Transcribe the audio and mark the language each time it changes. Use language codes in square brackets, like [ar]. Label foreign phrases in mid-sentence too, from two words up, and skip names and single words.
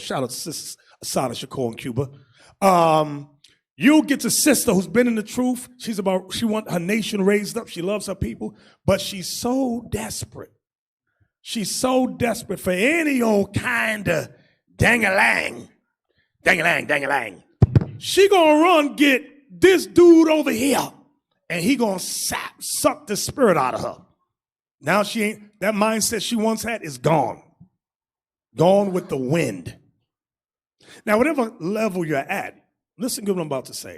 [en] Shout out to Sister Asada Shakur in Cuba. You'll get to sister who's been in the truth. She wants her nation raised up. She loves her people, but she's so desperate. She's so desperate for any old kind of dang-a-lang Dang-a-lang, dang-a-lang. She gonna run get this dude over here, and he gonna suck the spirit out of her. Now she ain't, that mindset she once had is gone. Gone with the wind. Now, whatever level you're at, listen to what I'm about to say.